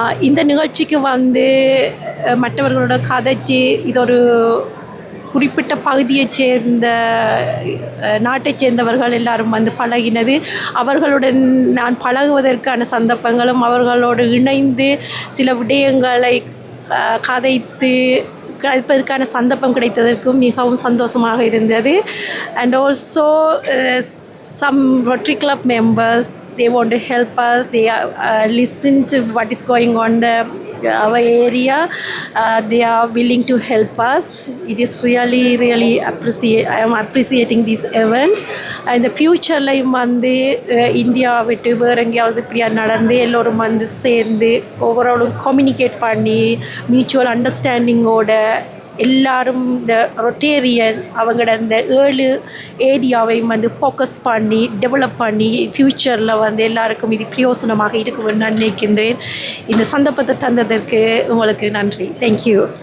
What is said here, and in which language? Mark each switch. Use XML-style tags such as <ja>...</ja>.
<ta>இந்த நிகழ்ச்சிக்கு மற்றவர்களோட கதைச்சு இது ஒரு குறிப்பிட்ட பகுதியைச் சேர்ந்த நாட்டைச் சேர்ந்தவர்கள் எல்லாரும் பழகினது. அவர்களுடன் நான் பழகுவதற்கான சந்தர்ப்பங்களும் அவர்களோடு இணைந்து சில விடயங்களை கதைப்பதற்கான சந்தர்ப்பம் கிடைத்ததற்கும் மிகவும் சந்தோஷமாக இருந்தது.</ta> <en>And also some Rotary Club members, they want to help us. They listen to what is going on our area. They are willing to help us. It is really I am appreciating this event. In the future</en> <ta>India விட்டு வேற எங்கேயாவது இப்படியா நடந்து எல்லோரும் சேர்ந்து ஓவராலும் communicate பண்ணி mutual அண்டர்ஸ்டாண்டிங்கோட எல்லாரும் இந்த ரொட்டேரியன் அவங்களோட இந்த 7 ஏரியாவையும் ஃபோக்கஸ் பண்ணி டெவலப் பண்ணி ஃப்யூச்சரில் எல்லாருக்கும் இது பிரயோசனமாக இருக்கும்னு நான் நினைக்கின்றேன். இந்த சந்தர்ப்பத்தை தந்ததற்கு உங்களுக்கு நன்றி. தேங்க்யூ.</ta>